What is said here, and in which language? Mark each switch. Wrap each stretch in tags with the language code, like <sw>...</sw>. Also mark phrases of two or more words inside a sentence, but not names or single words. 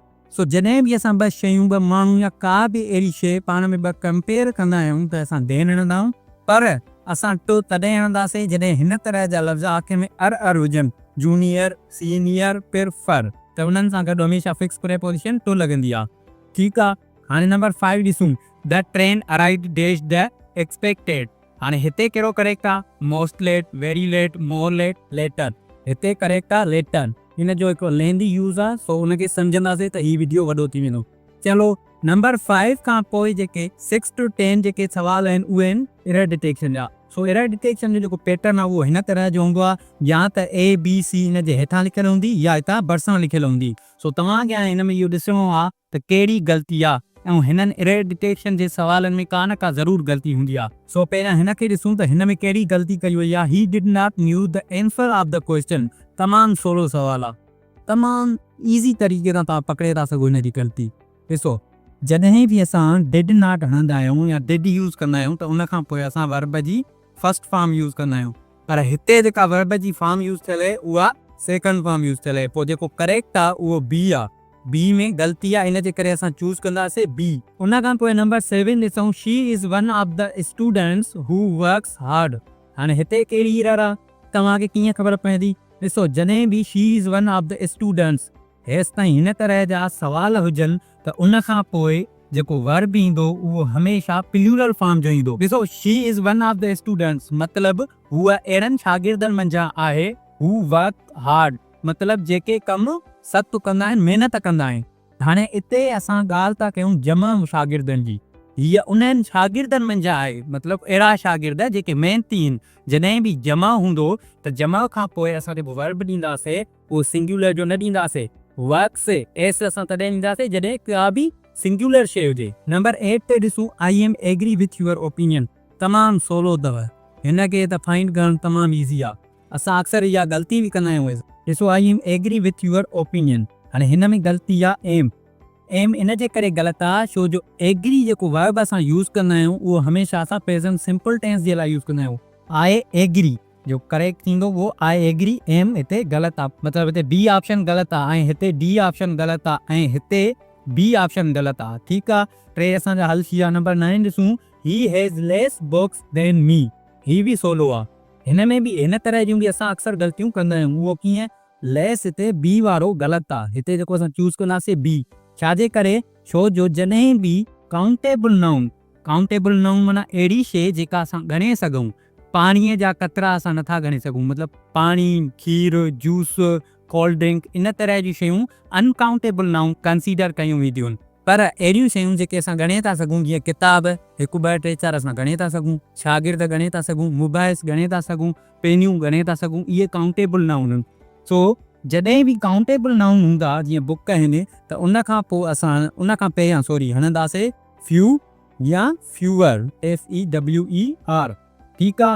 <sd>सो जॾहिं बि असां ॿ शयूं, ॿ माण्हू या का बि अहिड़ी शइ पाण में ॿ कंपेयर कंदा आहियूं त असां देन हणंदा आहियूं, पर असां टू तॾहिं हणंदासीं जॾहिं हिन तरह जा लफ़्ज़ आख़िर में अर हुजनि,</sd> <en>junior, senior, prefer,</en> <sd>त उन्हनि सां गॾु हमेशह</sd> <en>fix preposition to</en> <sd>लॻंदी आहे, ठीकु आहे। हाणे नंबर 5 ॾिसूं,</sd> <en>The train arrived dash the expected.</en> <sd>हाणे हिते कहिड़ो करेक्ट आहे,</sd> <en>most late, very late, more late, later.</en> <sd>हिते करेक्ट आहे लेटर। हिन जो हिकिड़ो</sd> <en>lengthy use</en> <sd>आहे, सो हुनखे सम्झंदासीं त हीउ वीडियो वॾो थी वेंदो। चलो नंबर 5 खां पोइ जेके 6 to 10 जेके सवाल आहिनि उहे आहिनि</sd> <en>error detection</en> <sd>जा। सो</sd> <en>error detection</en> <sd>जो जेको पैटर्न आहे उहो हिन तरह जो हूंदो आहे, या त ABC हिन जे हेठां लिखियलु हूंदी या हितां भरिसां लिखियलु हूंदी। सो तव्हांखे हाणे हिन में इहो ॾिसणो आहे त कहिड़ी ग़लती आहे, ऐं हिननि</sd> <en>error detection</en> <sd>जे सवालनि में का न का ज़रूरु ग़लती हूंदी आहे। सो पहिरियां हिन खे ॾिसूं त हिन में कहिड़ी ग़लती कई वई आहे।</sd> <en>He did not knew the answer of the question.</en> <sd>तमामु सवलो सवाल आहे, तमामु ईज़ी तरीक़े सां तव्हां पकिड़े था सघो हिन जी ग़लती। ॾिसो, जॾहिं बि असां</sd> <en>did not</en> <sd>हणंदा आहियूं या</sd> <en>did use</en> <sd>कंदा आहियूं त उन खां पोइ असां वर्ब जी</sd> <en>first form</en> <sd>यूज़ कंदा आहियूं, पर हिते जेका वर्ब जी फॉर्म यूज़ थियल आहे उहा</sd> <en>second form</en> <sd>यूज़ थियल आहे। पोइ जेको करेक्ट आहे उहो बी आहे, बी में ग़लती आहे, इन जे करे असां चूज़ कंदासीं बी। उन खां पोइ नंबर 7 ॾिसूं,</sd> <en>She is one of the students who works hard.</en> <sd>हाणे हिते कहिड़ी एरर आहे, तव्हांखे कीअं ख़बर पवंदी? ॾिसो, जॾहिं बि</sd> <en>she is one of the students</en> <sd>हेसि ताईं हिन तरह जा सवाल हुजनि त उन खां पोइ जेको वर्ब ईंदो उहो हमेशह प्लूरल फॉर्म जो ईंदो। ॾिसो,</sd> <en>she is one of the students</en> <sd>मतिलबु हूअ अहिड़नि शागिर्दनि मंझां आहे</sd> <en>who work hard,</en> <sd>मतिलबु जेके कमु सख़्तु कंदा आहिनि, महिनत कंदा आहिनि। हाणे हिते असां ॻाल्हि था कयूं जमा शागिर्दनि जी, हीअ उन्हनि शागिर्दनि मंझां आहे, मतिलबु अहिड़ा शागिर्द जेके महिनती आहिनि। जॾहिं बि जमा हूंदो त जमा खां पोइ असां जेको वर्ब ॾींदासीं उहो सिंगुलर जो न ॾींदासीं,</sd> <en>works s</en> <sd>असां तॾहिं ॾींदासीं जॾहिं का बि सिंगुलर शइ हुजे। नंबर 8 ते ॾिसूं,</sd> <en>I am agree with your opinion.</en> <sd>तमामु सवलो अथव, हिन खे त फाइंड करणु तमामु ईज़ी आहे। असां अक्सर इहा ग़लती बि कंदा आहियूं। ॾिसो,</sd> <en>I am agree with your opinion,</en> <sd>हाणे हिन में ग़लती आहे एम इन जे करे ग़लति आहे छो जो एग्री जेको वर्ब असां यूज़ कंदा आहियूं उहो हमेशह असां</sd> <en>present simple tense</en> <sd>जे लाइ यूज़ कंदा आहियूं।</sd> <en>I agree</en> <sd>जो करेक्ट थींदो उहो</sd> <en>I agree,</en> <sd>एम हिते ग़लति आहे, मतिलबु हिते</sd> <en>B option</en> <sd>ग़लति आहे, ऐं हिते</sd> <en>D option</en> <sd>ग़लति आहे, ऐं हिते</sd> <en>B option</en> <sd>ग़लति आहे, ठीकु आहे। टे असांजा हल थी विया। नंबर 9 ॾिसूं,</sd> <en>He has less books than me.</en> <sd>ही बि सवलो आहे, हिन में बि हिन तरह जूं बि असां अक्सर ग़लतियूं कंदा आहियूं। उहो कीअं, लेस हिते बी वारो ग़लति आहे, हिते जेको असां चूज़ कंदासीं बी, छाजे करे, छो जो जॾहिं बि</sd> <en>countable noun</en> <sd>माना अहिड़ी शइ जेका असां ॻणे सघूं, पाणीअ जा कतरा असां नथा ॻणे सघूं, मतिलबु पाणी, खीर,</sd> <en>juice, cold drink,</en> <sd>इन तरह जी शयूं</sd> <en>uncountable noun consider</en> <sd>कयूं वेंदियूं आहिनि। पर अहिड़ियूं शयूं जेके असां ॻणे था सघूं, जीअं किताब 1 2 3 4 असां ॻणे था सघूं, शागिर्द ॻणे था सघूं, मोबाइल्स ॻणे था सघूं, पेनियूं ॻणे था सघूं, इहे</sd> <en>countable noun</en> <sd>आहिनि। सो जॾहिं बि</sd> <en>countable noun</en> <sd>हूंदा जीअं बुक आहिनि त उन खां पोइ असां उन खां पहिरियां हणंदासीं फ्यू या फ्यूअर, FEWER, ठीकु आहे।</sd>